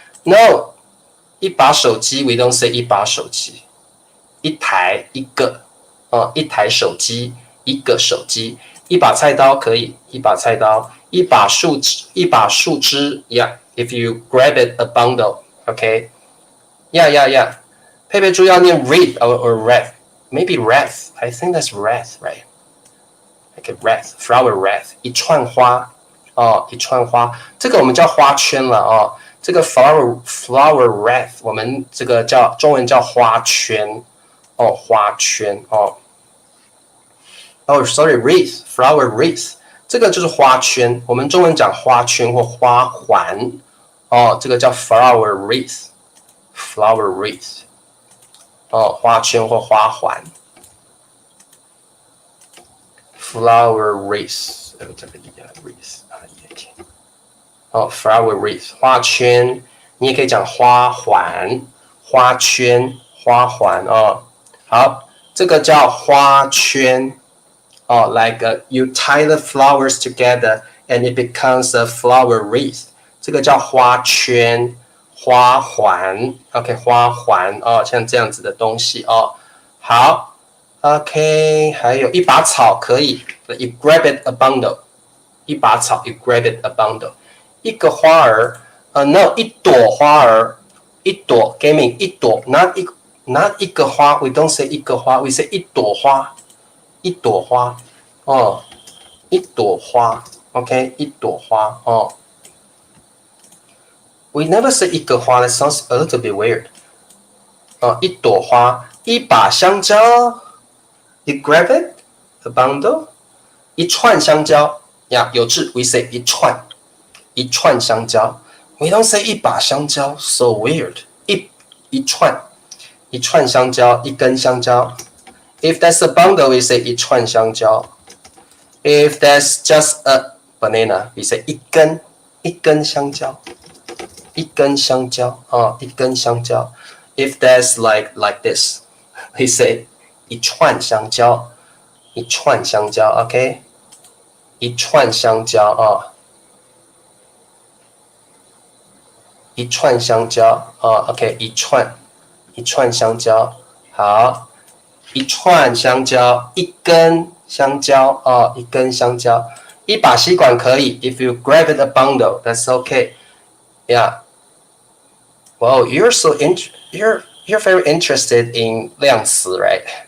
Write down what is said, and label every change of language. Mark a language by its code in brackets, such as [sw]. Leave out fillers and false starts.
[zh] No， 一把手机 ， [en] We don't say [zh] 一把手机，一台一个一台手机，一个手机。一把菜刀可以，一把菜刀，一把树枝 ， [en] Yeah。If you grab it a bundle, okay, yeah. [zh] 佩佩猪要念 [en] wreath or wreath, maybe wreath. I think that's wreath, right? Okay, wreath, flower wreath, [zh] 一串花哦，一串花，这个我们叫花圈了哦。这个 flower wreath， 我们这个叫中文叫花圈哦，花圈哦。 [en] sorry, wreath, flower wreath， [zh] 这个就是花圈，我们中文讲花圈或花环。哦，这个叫 flower wreath， flower wreath， 哦，花圈或花环 ，flower wreath， 这个wreath 哦 ，flower wreath， 花圈，你也可以讲花环、花圈、花环哦。好，这个叫花圈哦 [en] ，like you tie the flowers together and it becomes a flower wreath。 [zh] 这个叫花圈、花环 ，OK， 花环哦，像这样子的东西哦。好 ，OK， 还有一把草可以 ， [en] You grab it a bundle， [zh] 一把草 ，You grab it a bundle， 一个花儿，No， 一朵花儿，一朵 ，Give me 一朵 ，not 一个花 ， [en] We don't say [zh] 一个花 ， [en] We say [zh] 一朵花，一朵花哦，一朵花 ，OK， 一朵花哦。 [en] We never say [zh] 一个花 [en] ，That sounds a little bit weird. [zh] 一朵花，一把香蕉 ， [en] You grab it, a bundle. [zh] 一串香蕉呀，有字 [en] We say [zh] 一串香蕉。 [en] We don't say [zh] 一把香蕉 [en] ，so weird. [zh] 一串香蕉，一根香蕉。 [en] If that's a bundle, we say [zh] 一串香蕉。 [en] If that's just a banana, we say [zh] 一根香蕉。一根香蕉啊，一根香蕉。 [en] If that's like this, we say [zh] 一串香蕉，一串香蕉 ，OK， 一串香蕉啊，一串香蕉啊 ，OK， 一串香蕉，好，一串香蕉，一根香蕉啊，一根香蕉。一把吸管可以 [en] ，If you grab it a bundle, that's okay. Yeah. Wow, you're very interested in 量词 right?